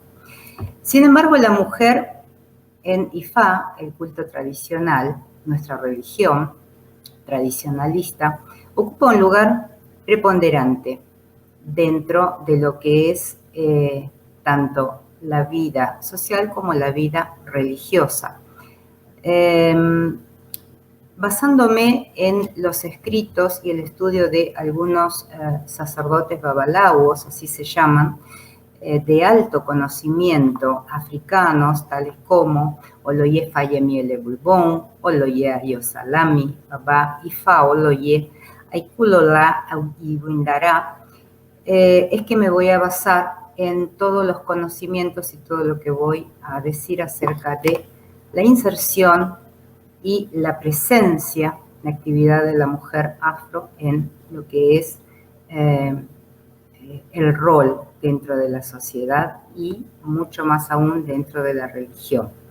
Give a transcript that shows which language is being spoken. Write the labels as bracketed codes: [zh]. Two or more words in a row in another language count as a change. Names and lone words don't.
[es] Sin embargo, la mujer en Ifá, el culto tradicional, nuestra religión tradicionalista, ocupa un lugar preponderante dentro de lo que es tanto la vida social como la vida religiosa. Basándome en los escritos y el estudio de algunos sacerdotes babalaos, así se llaman, de alto conocimiento africanos, tales como Oloye Fayemiele Bulbón, Oloye Ayosalami, Baba Ifa, Oloye Aikulola Iwindara, es que me voy a basar en todos los conocimientos y todo lo que voy a decir acerca de la inserción y la presencia, la actividad de la mujer afro en lo que es el rol dentro de la sociedad y mucho más aún dentro de la religión.